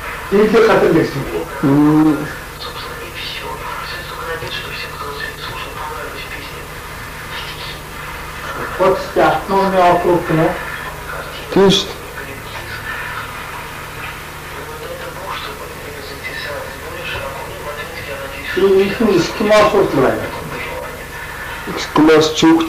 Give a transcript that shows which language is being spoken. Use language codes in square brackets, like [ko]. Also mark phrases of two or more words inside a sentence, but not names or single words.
[mn] Или хатан гэсэн. [ru] Собственно, и все. Только на вид, что всем, кто слушал, понравились песни. Вот автономный округ, да? [mn] Тийм шүү. Энэ эскимос байна. Эскимос чүгч.